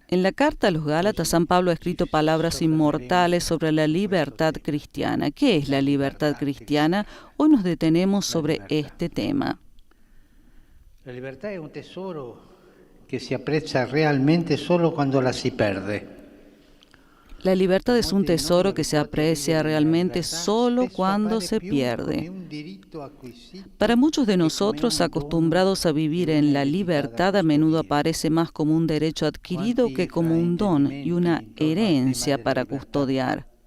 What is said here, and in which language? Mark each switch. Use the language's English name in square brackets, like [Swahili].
[Spanish] En la carta a los Gálatas, San Pablo ha escrito palabras inmortales sobre la libertad cristiana. ¿Qué es la libertad cristiana? Hoy nos detenemos sobre este tema. [Italian] La libertà è un tesoro che si apprezza realmente solo quando la si perde. [Spanish] La libertad es un tesoro que se aprecia realmente solo cuando se pierde. Para muchos de nosotros acostumbrados a vivir en la libertad, a menudo aparece más como un derecho adquirido que como un don y una herencia para custodiar.